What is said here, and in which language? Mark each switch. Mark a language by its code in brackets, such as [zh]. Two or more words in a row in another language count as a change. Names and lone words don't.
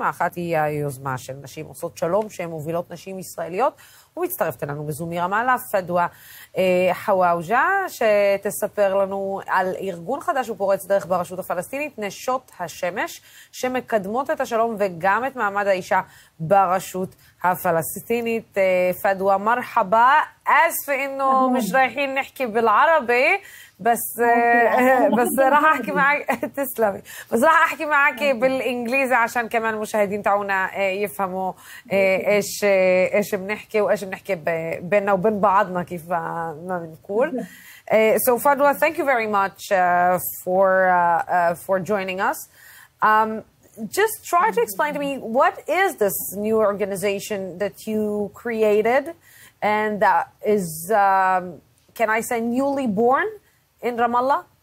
[he] האחת היא היוזמה של נשים עושות שלום, שהן מובילות נשים ישראליות. ומצטרפת אלינו בזום מרמאללה, פדואה חוואוג'ה, שתספר לנו על ארגון חדש ופורץ דרך ברשות הפלסטינית, נשות השמש, שמקדמות את השלום וגם את מעמד האישה ברשות הפלסטינית. [ar] فدوى مرحبا آسفة إنه مش رايحين نحكي بالعربي بس راح أحكي معك تسلمي بس راح أحكي معك بالإنجليزي عشان كمان المشاهدين تاعونا يفهموا إيش بنحكي وإيش بنحكي بيننا وبين بعضنا كيف ما بنقول. [en] So Fadwa, thank you very much for joining us. Just try to explain to me, what is this new organization that you created and that is, can I say, newly born in Ramallah?